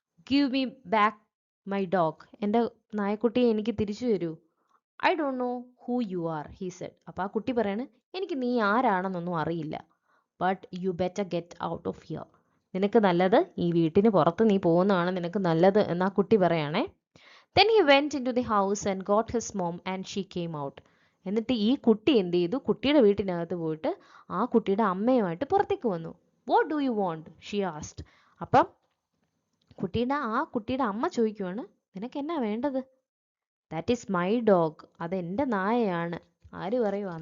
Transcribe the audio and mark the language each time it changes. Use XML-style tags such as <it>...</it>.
<en>Give me back my dog.</en> <ml>എൻ്റെ നായക്കുട്ടിയെ എനിക്ക് തിരിച്ചു തരൂ.</ml> <en>I don't know who you are he said.</en> <ml>അപ്പോൾ ആ കുട്ടി പറയാണ് എനിക്ക് നീ ആരാണെന്നൊന്നും അറിയില്ല.</ml> <en>But you better get out of here.</en> <ml>നിനക്ക് നല്ലത് ഈ വീട്ടിന് പുറത്ത് നീ പോകുന്നതാണ് നിനക്ക് നല്ലത് എന്ന് ആ കുട്ടി പറയാണേ.</ml> <en>Then he went into the house and got his mom and she came out.</en> <ml>എന്നിട്ട് ഈ കുട്ടി എന്ത് ചെയ്തു, കുട്ടിയുടെ വീട്ടിനകത്ത് പോയിട്ട് ആ കുട്ടിയുടെ അമ്മയുമായിട്ട് പുറത്തേക്ക് വന്നു.</ml> <en>What do you want? she asked.</en> <ml>അപ്പം കുട്ടിയുടെ അമ്മ ചോദിക്കുവാണ് നിനക്ക് എന്നാ വേണ്ടത്?</ml> <en>That is my dog.</en> <ml>അത് എൻ്റെ നായയാണ്. ആര് പറയുവാ?</ml>